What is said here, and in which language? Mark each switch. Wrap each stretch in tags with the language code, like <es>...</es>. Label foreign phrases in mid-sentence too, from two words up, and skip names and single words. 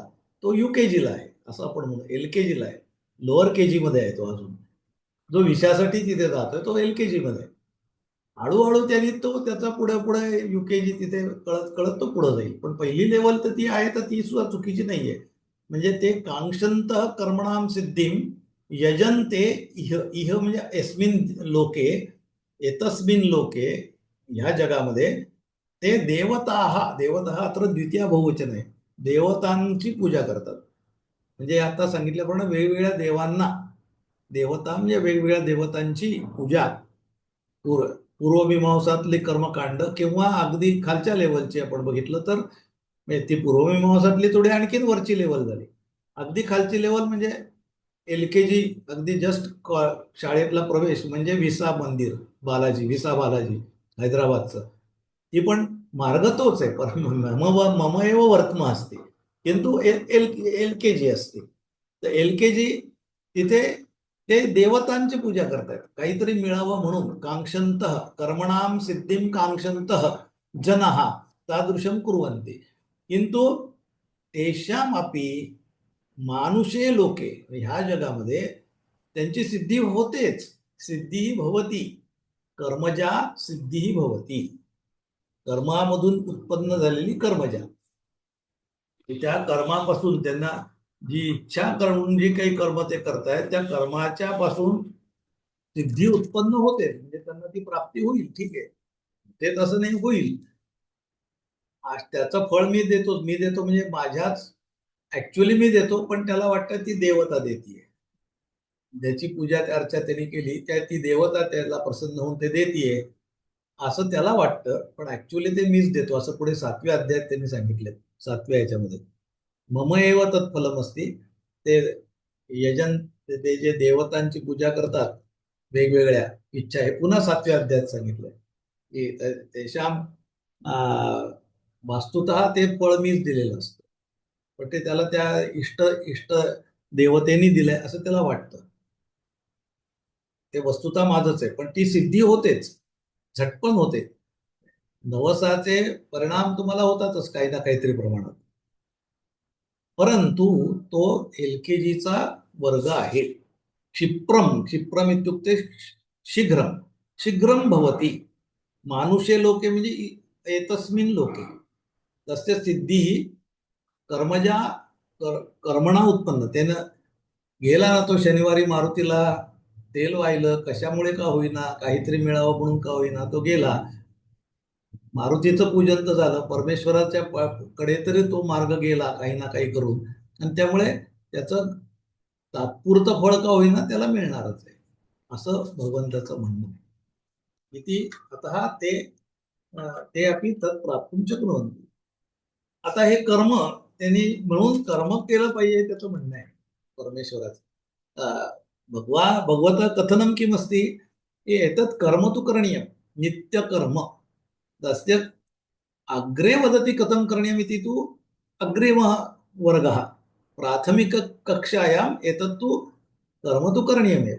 <mr>तो UKG ला आहे असं आपण म्हणू, LKG ला आहे, लोअर KG मध्ये आहे तो अजून. जो विषयासाठी तिथे जातोय तो LKG मध्ये आहे. हळूहळू त्यांनी तो त्याचा पुढे पुढे युकेजी तिथे कळत कळत तो पुढे जाईल. पण पहिली लेवल तर ती आहे, तर ती सुद्धा चुकीची नाहीये. म्हणजे ते</mr> <sa>कांक्षंत कर्मणाम सिद्धीम यजन्ते इह इह</sa> <mr>म्हणजे</mr> <sa>अस्मिन लोके एतस्मिन लोके</sa> <mr>ह्या जगामध्ये ते देवता अत्र द्वितीय बहुवचन आहे. देवतांची पूजा करतात. म्हणजे आता सांगितल्याप्रमाणे वेगवेगळ्या देवांना, देवता म्हणजे वेगवेगळ्या देवतांची पूजा, पूर्वमीमांसातले कर्मकांड किंवा अगदी खालच्या लेवलची आपण बघितलं तर म्हणजे ती पूर्वमीमांसातली थोडी आणखीन वरची लेवल झाली. अगदी खालची लेवल म्हणजे LKG, अगदी जस्ट शाळेतला प्रवेश म्हणजे विसा मंदिर, बालाजी, विसा बालाजी हैदराबादचं. ती पण मार्ग तोच आहे, पण</mr> <sa>मम एव वर्तम</sa> <mr>असते, किंतु LKG असते. तर LKG तिथे ते देवतांची पूजा करतायत, काहीतरी मिळावं म्हणून.</mr> <sa>कांक्षंत कर्मणाम सिद्धीम कांक्षंत जनः तादृशम कुर्वन्ति, किंतु तेषाम अपि मानुषे लोके,</sa> <mr>ह्या जगामध्ये त्यांची सिद्धी होतेच.</mr> <sa>सिद्धी भवती कर्मजा, सिद्धी भवती</sa> <mr>कर्मामधून उत्पन्न झालेली कर्मजा. त्या कर्मापासून त्यांना जी इच्छा करून जी काही कर्म ते करतायत त्या कर्माच्या पासून सिद्धी उत्पन्न होते, म्हणजे त्यांना ती प्राप्ती होईल. ठीक आहे, ते तसं नाही होईल. आज त्याचं फळ मी देतो म्हणजे माझ्याच ऍक्च्युअली मी देतो, पण त्याला वाटतं ती देवता देतीये. ज्याची पूजा अर्चा त्यांनी केली त्या ती देवता त्याला प्रसन्न होऊन ते देतीये असं त्याला वाटतं, पण ऍक्च्युअली ते मीच देतो, असं पुढे 7व्या अध्यायात त्यांनी सांगितलं. 7व्या ह्याच्यामध्ये</mr> <sa>मम एव तत्फलम असती.</sa> <mr>ते यजन, ते जे देवतांची पूजा करतात वेगवेगळ्या इच्छा, हे पुन्हा 7व्या अध्यायात सांगितलंय की</mr> <sa>तेषाम वास्तुतः</sa> <mr>ते फळ मीच दिलेलं असतं, पण ते त्याला त्या इष्ट इष्ट देवतेनी दिलंय असं त्याला वाटतं. ते वस्तुतः माझंच आहे, पण ती सिद्धी होतेच, झटपण होते. नवसाचे परिणाम तुम्हाला होतातच काही ना काहीतरी प्रमाणात, परंतु तो LKGचा वर्ग आहे.</mr> <sa>क्षिप्रम इत्युक्ते शीघ्रम, शीघ्रम भवती. मानुषे लोके म्हणजे एतस्मिन लोके तस्य सिद्धी कर्मजा, कर्मणा उत्पन्न.</sa> <mr>त्यानं गेला ना तो शनिवारी मारुतीला तेल वाहिलं, कशामुळे का होईना, काहीतरी मिळावं म्हणून का होईना तो गेला. मारुतीचं पूजन तर झालं, परमेश्वराच्या कडे तरी तो मार्ग गेला काही ना काही करून, आणि त्यामुळे त्याचं तात्पुरतं फळ का होईना त्याला मिळणारच आहे, असं भगवंताचं म्हणणं आहे. किती आता ते ते आपली</mr> <sa>तत्प्राप्तुं शक्नुवन्ति.</sa> <mr>आता हे कर्म त्यांनी म्हणून कर्म केलं पाहिजे त्याचं म्हणणं आहे परमेश्वराचं.</mr> <sa>भगवत कथनम किम अस्ति, एतत् कर्म तु करणीयम नित्यकर्म. तस्य अग्रे वदति कथं करणीयमिति तु अग्रिमः वर्गः. प्राथमिककक्षायाम् एतत्तु कर्म तु करणीयमेव.</sa>